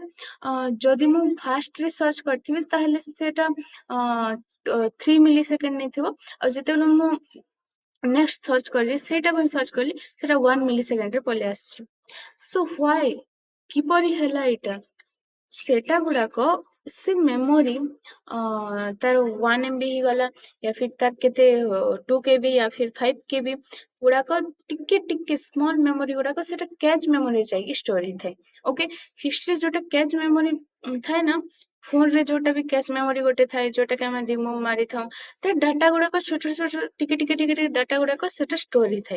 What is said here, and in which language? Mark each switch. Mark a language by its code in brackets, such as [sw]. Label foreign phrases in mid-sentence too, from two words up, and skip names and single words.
[or] ଯଦି ମୁଁ ଫାଷ୍ଟରେ ସର୍ଚ୍ଚ କରିଥିବି ତାହେଲେ ସେଟା 3 [en] milli second [or] ନେଇଥିବ, ଆଉ ଯେତେବେଳେ ମୁଁ [en] next search [or] କରିବି ସେଇଟାକୁ ହିଁ ସର୍ଚ୍ଚ କଲି ସେଟା 1 [en] milli secondରେ [or] ପଳେଇ ଆସିଛି. [en] so why, [or] କିପରି ହେଲା ଏଇଟା? ସେଟା ଗୁଡାକ ସେ ମେମୋରି ତାର 1 MB ହେଇଗଲା [hi] या फिर [or] ତାର କେତେ 2 KB [hi] या फिर [or] 5 KB ଗୁଡାକ ଟିକେ ଟିକେ [en] small memory [or] ଗୁଡାକ ସେଟା [en] cache memory [or] ଯାଇକି ଷ୍ଟୋର ହେଇଥାଏ. ଓକେ, ହିଷ୍ଟ୍ରି ଯୋଉଟା [en] cache memory [or] ଥାଏ ନା, ଫୋନରେ ଯୋଉଟା ବି [en] cache memory [or] ଗୋଟେ ଥାଏ ଯୋଉଟା କି ଆମେ ରିମୁଭ୍ ମାରିଥାଉ, ତା ଡାଟା ଗୁଡାକ ଛୋଟ ଛୋଟ ଟିକେ ଟିକେ ଟିକେ ଟିକେ ଡାଟା ଗୁଡାକ ସେଟା ଷ୍ଟୋର ହେଇଥାଏ.